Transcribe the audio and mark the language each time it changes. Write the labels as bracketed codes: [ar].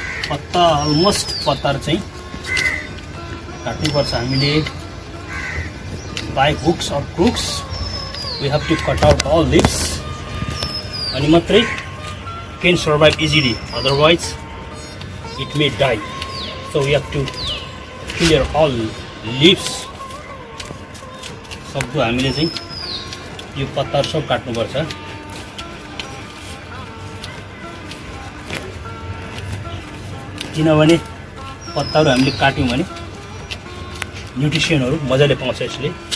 [ne] पत्ता अलमोस्ट पत्ताहरू चाहिँ काट्नुपर्छ हामीले। [en] by hooks or crooks we have to cut out all leaves, [ne] अनि मात्रै [en] can survive easily, otherwise it may die. So we have to clear all leaves. [ne] सक्दो हामीले चाहिँ यो पत्ताहरू सब काट्नुपर्छ। किनभने पत्ताहरू हामीले काट्यौँ भने न्युट्रिसनहरू मजाले पाउँछ यसले।